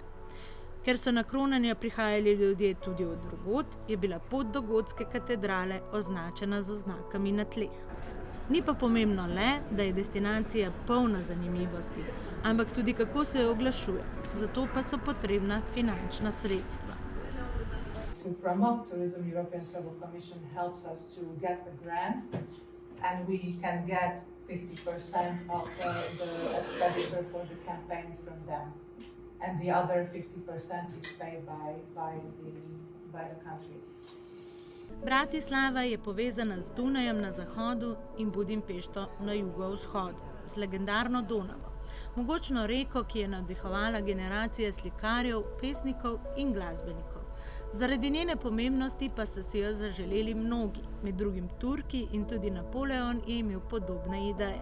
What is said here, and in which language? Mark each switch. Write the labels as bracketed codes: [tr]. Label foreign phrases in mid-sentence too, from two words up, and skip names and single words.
[sl] Ker so na kronanje prihajali ljudje tudi od drugod, je bila pot do gotske katedrale označena z oznakami na tleh. Ni pa pomembno le, da je destinacija polna zanimivosti, ampak tudi kako se jo oglašuje. Zato pa so potrebna finančna sredstva. [en] To promote tourism, European Travel Commission helps us to get a grant, and we can get 50% of the expenditure for the campaign from them. And the other 50% is paid by the country. [sl] Bratislava je povezana z Dunajem na zahodu in Budimpešto na jugovzhodu, z legendarno Donavo, mogočno reko, ki je navdihovala generacije slikarjev, pesnikov in glasbenikov. Zaradi njene pomembnosti pa so si jo zaželeli mnogi, med drugim Turki, in tudi Napoleon je imel podobne ideje.